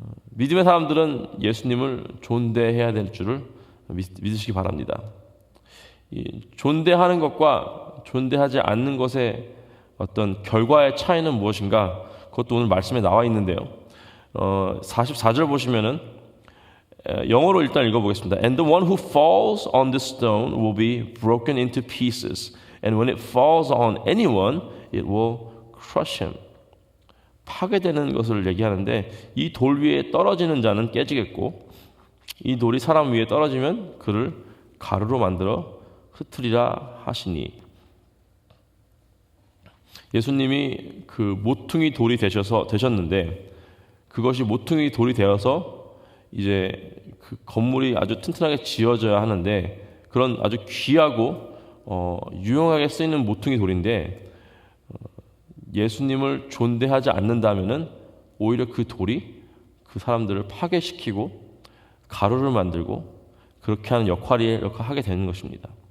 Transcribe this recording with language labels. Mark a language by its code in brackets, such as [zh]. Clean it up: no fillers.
[ko] 믿음의 사람들은 예수님을 존대해야 될 줄을 믿으시기 바랍니다. 이 존대하는 것과 존대하지 않는 것의 어떤 결과의 차이는 무엇인가? 그것도 오늘 말씀에 나와 있는데요. 44절 보시면은 영어로 일단 읽어보겠습니다. [en] And the one who falls on this stone will be broken into pieces, and when it falls on anyone, it will crush him. [ko] 파괴되는 것을 얘기하는데 이 돌 위에 떨어지는 자는 깨지겠고 이 돌이 사람 위에 떨어지면 그를 가루로 만들어 흩으리라 하시니. 예수님이 그 모퉁이 돌이 되셨는데 그것이 모퉁이 돌이 되어서 이제 그 건물이 아주 튼튼하게 지어져야 하는데 그런 아주 귀하고 유용하게 쓰이는 모퉁이 돌인데 예수님을 존대하지 않는다면은 오히려 그 돌이 그 사람들을 파괴시키고 가루를 만들고 그렇게 하는 역할을 하게 되는 것입니다.